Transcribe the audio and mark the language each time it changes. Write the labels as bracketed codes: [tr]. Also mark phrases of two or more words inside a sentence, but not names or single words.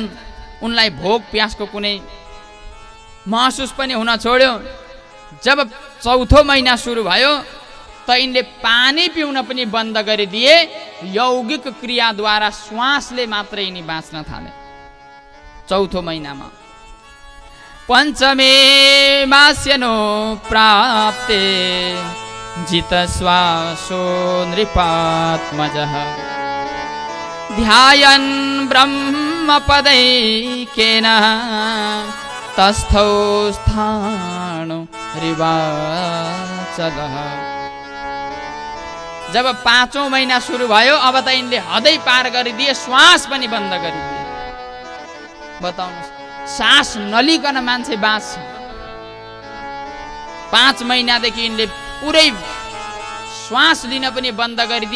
[ne] उनलाई भोक प्यासको कुनै महसुस पनि हुन छोड्यो। जब चौथो महिना सुरु भयो त यिनले पानी पिउन पनि बन्द गरिदिए। यौगिक क्रियाद्वारा श्वासले मात्रै यिनी बाँच्न थाले। [sa] चौथो महिनामा पञ्चमे मास्यनो प्राप्ते जित श्वासो नृपात्मजः ध्यायन् ब्रह्मपदैकेन तस्थौ स्थाणु रिवाचलः। [ne] जब 5औं महिना सुरु भयो, अब त यिनले हदै पार गरिदिए, श्वास पनि बन्द गरिदिए। बताउनुहोस्, सास नलिकन मान्छे बाँच्छ। 5 महिनादेखि यिनले पुरै श्वास लिन पनि बन्द गरिदिए।